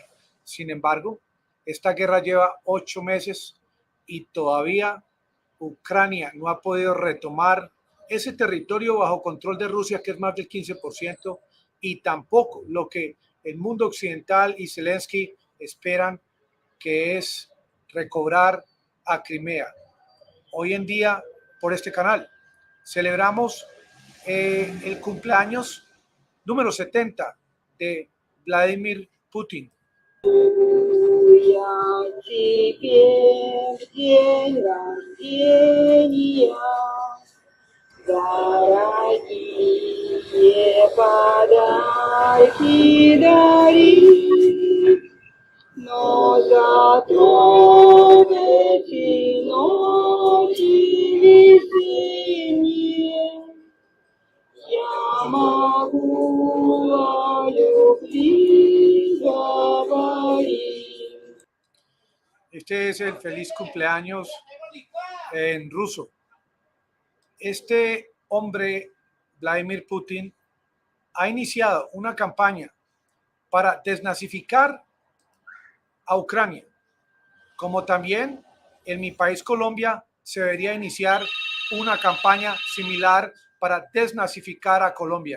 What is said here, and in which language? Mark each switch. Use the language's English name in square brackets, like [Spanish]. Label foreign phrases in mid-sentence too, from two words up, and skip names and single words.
[Spanish] Sin embargo, esta guerra lleva 8 meses y todavía Ucrania no ha podido retomar ese territorio bajo control de Rusia, que es más del 15%, y tampoco lo que el mundo occidental y Zelensky esperan, que es recobrar a Crimea. Hoy en día, por este canal, celebramos el cumpleaños número 70 de Vladimir Putin. [Russian] Дорогие подарки дари, но зато в эти ночи весенние я могу о любви говорить. [Spanish] Este es el feliz cumpleaños en ruso. Este hombre, Vladimir Putin, ha iniciado una campaña para desnazificar a Ucrania, como también en mi país, Colombia, se debería iniciar una campaña similar para desnazificar a Colombia.